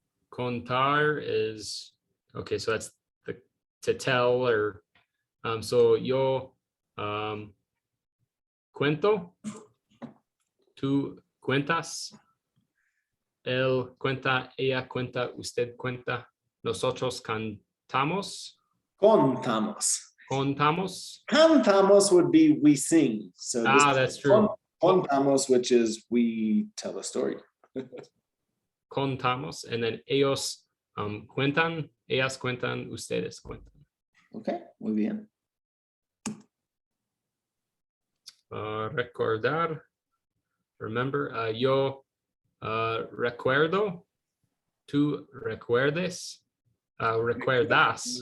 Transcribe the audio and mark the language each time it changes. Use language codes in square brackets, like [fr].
[en] Contar is, okay, so that's the to tell, or so [es] yo cuento, tú cuentas, él cuenta, ella cuenta, usted cuenta, nosotros cantamos. Contamos. Contamos. [en] Cantamos would be we sing. So this That's true. Contamos, which is we tell a story. [es] Contamos, and then ellos cuentan, ellas cuentan, ustedes cuentan. Okay, muy bien. Recordar, remember, yo recuerdo, tú recuerdes, recuerdas.